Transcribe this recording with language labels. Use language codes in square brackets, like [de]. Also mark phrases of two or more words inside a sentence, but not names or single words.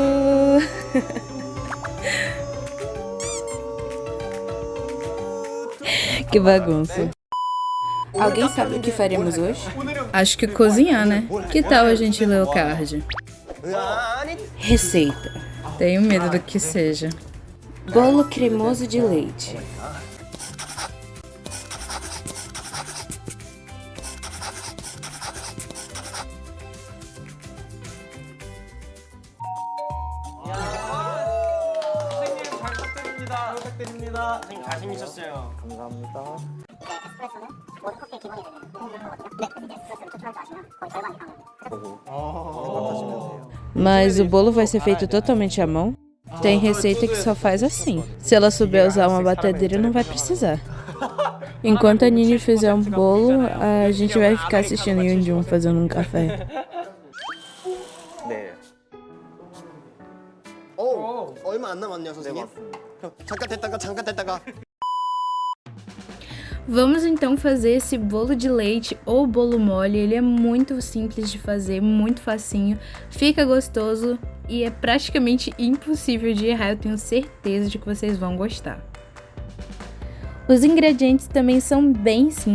[pt] Que bagunça. Alguém sabe o que faremos hoje? Acho que cozinhar, né? Que tal a gente ler o card? Receita. Tenho medo do que seja. Bolo cremoso de leite. [ko] 잘 부탁드립니다. 선생님 잘생기셨어요. 감사합니다. 에스프레소는 모든 커피의 기본이 되는 거거든요. 네, 에스프레소를 추출할 줄 아시면 거의 절반이 가능해요. [pt] Mas o bolo vai ser feito totalmente à mão? Tem receita que só faz assim. Se ela souber usar uma batedeira, não vai precisar. Enquanto a Nini fizer um bolo, a gente vai ficar assistindo o Yunjun fazendo um café. [ko] 네. 얼마 안 남았네요, 선생님. 그럼 잠깐 됐다가. [pt] Vamos então fazer esse bolo de leite ou bolo mole. Ele é muito simples de fazer, muito facinho, fica gostoso e é praticamente impossível de errar. Eu tenho certeza de que vocês vão gostar. Os ingredientes também são bem simples.